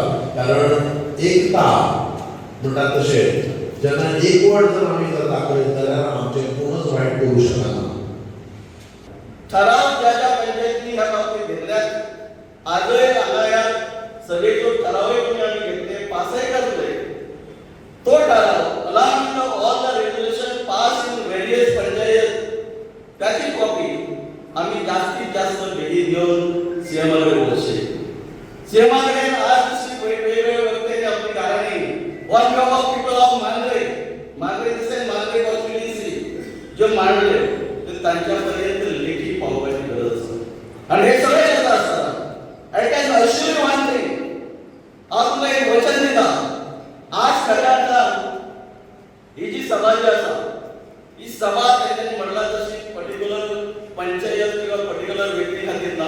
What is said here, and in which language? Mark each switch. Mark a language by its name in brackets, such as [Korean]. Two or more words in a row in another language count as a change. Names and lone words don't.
[Konkani] कारण एकता म्हणटात तशें जेन्ना एकवट जर आमी जर दाखयत जाल्यार आमचें कोणूच वायट करूं शकना. ठराव ज्या ज्या पंचायतींनी ह्या बाबतीत घेतल्यात आजय हांगा ह्या सभेचो ठरावय तुम्ही आमी घेतले पासय करतले. [Marathi] तो ठराव [English] along all the resolution pass in various panchayat [Marathi] त्याची कॉपी आम्ही जास्तीत जास्त भेटी देऊन सीएमआर वरचे सीएमआर आज वेगवेगळ्या व्यक्तींनी आपली कारणे [English] one group of people of [Marathi] मांद्रे दिसे मांद्रे कॉन्स्टिट्युएन्सी जे मांडले तर त्यांच्यापर्यंत लेखी पावपाची गरज आणि हे सगळे येत असतात. [English] I can assure you one thing [Konkani] हांव तुमकां एक वचन दिता आज खऱ्यांतल्यान ही जी सभा जी आसा ही सभा तेंच्यांनी म्हणला तशी [English] particular panchayat [Konkani] किंवा पर्टिक्युलर व्यक्ती खातीर ना.